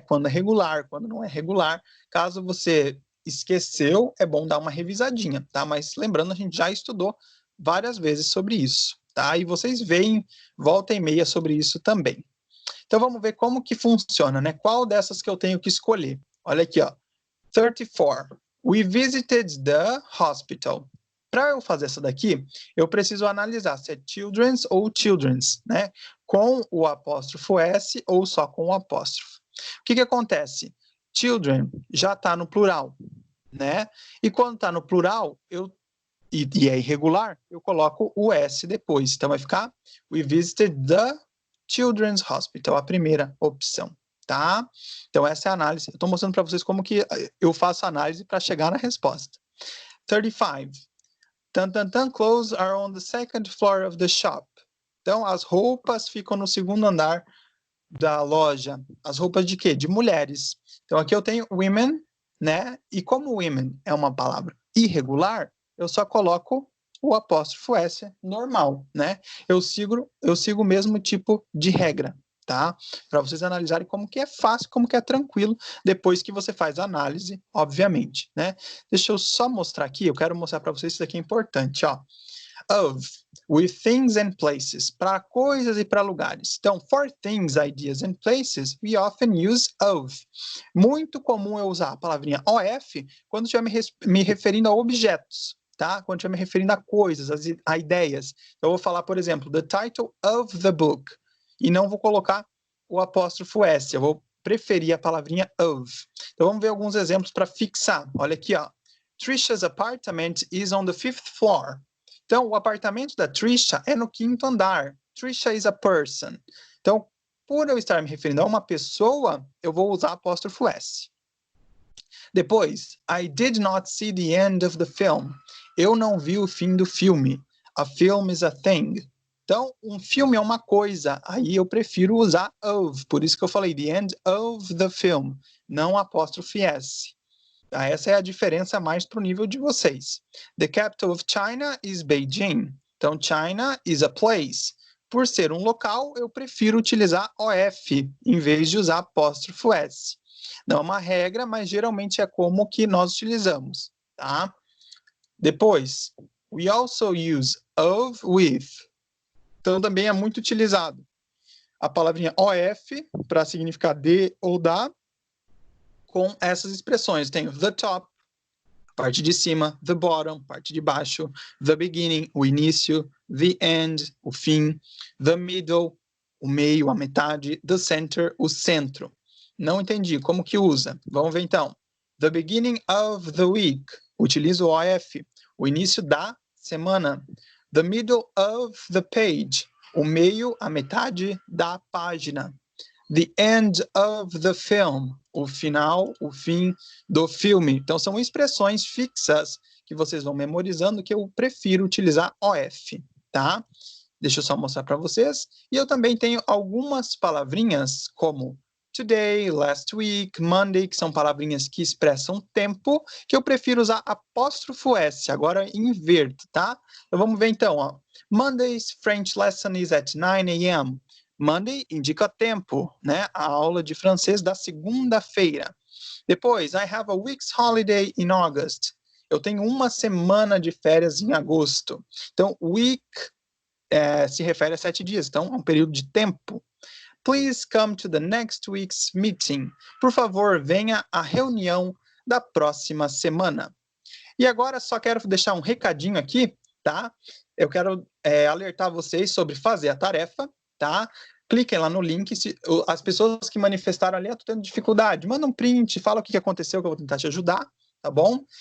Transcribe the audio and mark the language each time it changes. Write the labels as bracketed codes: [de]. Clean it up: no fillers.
[pt] Quando é regular, quando não é regular. Caso você esqueceu, é bom dar uma revisadinha, tá? Mas lembrando, a gente já estudou várias vezes sobre isso, tá? E vocês veem volta e meia sobre isso também. Então vamos ver como que funciona, né? Qual dessas que eu tenho que escolher? Olha aqui, ó. 34. [en] We visited the hospital. [pt] Para eu fazer essa daqui, eu preciso analisar se é children's ou children's, né? Com o apóstrofo S ou só com o apóstrofo. O que acontece? Children já está no plural, né? E quando está no plural, e é irregular, eu coloco o S depois. Então vai ficar [en] We visited the Children's Hospital, [pt] a primeira opção, tá? Então essa é a análise. Eu estou mostrando para vocês como que eu faço a análise para chegar na resposta. 35. [en] Clothes are on the second floor of the shop. [pt] Então as roupas ficam no segundo andar da loja. As roupas de quê? De mulheres. Então aqui eu tenho women, né? E como women é uma palavra irregular, eu só coloco o apóstrofo S normal, né? Eu sigo o mesmo tipo de regra, tá? Para vocês analisarem como que é fácil, como que é tranquilo, depois que você faz a análise, obviamente, né? Deixa eu só mostrar aqui, eu quero mostrar para vocês, isso aqui é importante, ó. Of, [en] with things and places, [pt] para coisas e para lugares. Então, [en] for things, ideas and places, we often use of. [pt] Muito comum eu usar a palavrinha of quando estiver me referindo a objetos, tá? Quando estiver me referindo a coisas, a ideias. Eu vou falar, por exemplo, [en] the title of the book, [pt] e não vou colocar o apóstrofo S, eu vou preferir a palavrinha of. Então, vamos ver alguns exemplos para fixar. Olha aqui, ó. [en] Trisha's apartment is on the 5th floor. [pt] Então, o apartamento da Trisha é no 5º andar. [en] Trisha is a person. [pt] Então, Por eu estar me referindo a uma pessoa, eu vou usar apóstrofo S. Depois, [en] I did not see the end of the film. [pt] Eu não vi o fim do filme. [en] A film is a thing. [pt] Então, um filme é uma coisa. Aí eu prefiro usar of. Por isso que eu falei [en] the end of the film. [pt] Não apóstrofe S. Tá? Essa é a diferença mais para o nível de vocês. [en] The capital of China is Beijing. [pt] Então, [en] China is a place. [pt] Por ser um local, eu prefiro utilizar OF, em vez de usar apóstrofo S. Não é uma regra, mas geralmente é como que nós utilizamos, tá? Depois, [en] we also use of with. [pt] Então, também é muito utilizado. A palavrinha OF, para significar de ou da, com essas expressões. Tem the top, parte de cima, the bottom, parte de baixo, the beginning, o início, the end, o fim, the middle, o meio, a metade, the center, o centro. Não entendi, como que usa? Vamos ver então. [en] The beginning of the week, [pt] utilizo o OF, o início da semana. [en] The middle of the page, [pt] o meio, a metade da página. [en] The end of the film, [pt] o final, o fim do filme. Então, são expressões fixas que vocês vão memorizando que eu prefiro utilizar OF, tá? Deixa eu só mostrar para vocês. E eu também tenho algumas palavrinhas como today, last week, Monday, que são palavrinhas que expressam tempo, que eu prefiro usar apóstrofo S. Agora inverto, tá? Então, vamos ver então, ó. [en] Monday's French lesson is at 9 a.m. [pt] Monday indica tempo, né? A aula de francês da segunda-feira. Depois, [en] I have a week's holiday in August. [pt] Eu tenho uma semana de férias em agosto. Então, week se refere a 7 dias, então é um período de tempo. [en] Please come to the next week's meeting. [pt] Por favor, venha à reunião da próxima semana. E agora só quero deixar um recadinho aqui, tá? Eu quero alertar vocês sobre fazer a tarefa, tá? Cliquem lá no link. As pessoas que manifestaram ali, eu tô tendo dificuldade, manda um print, fala o que aconteceu, que eu vou tentar te ajudar, tá bom?